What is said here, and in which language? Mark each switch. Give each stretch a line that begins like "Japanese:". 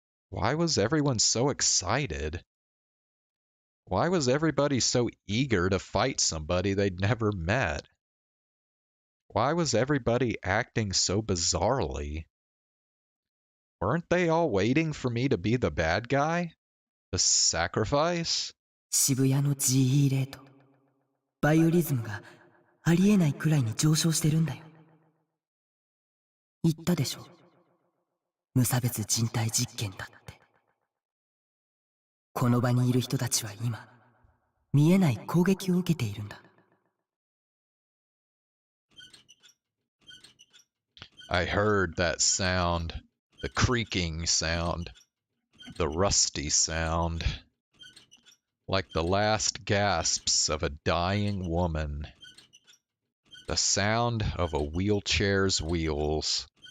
English: Why was everyone so excited? Why was everybody so eager to fight somebody they'd never met? Why was everybody acting so bizarrely? Weren't they all waiting for me to be the bad guy? The sacrifice?
Japanese: 渋谷の GE レート、バイオリズムがありえないくらいに上昇してるんだよ。言ったでしょ。無差別人体実験だって。この場にいる人たちは今、見えない攻撃を受けているんだ。
English: I heard that sound, the creaking sound, the rusty sound, like the last gasps of a dying woman, the sound of a wheelchair's wheels.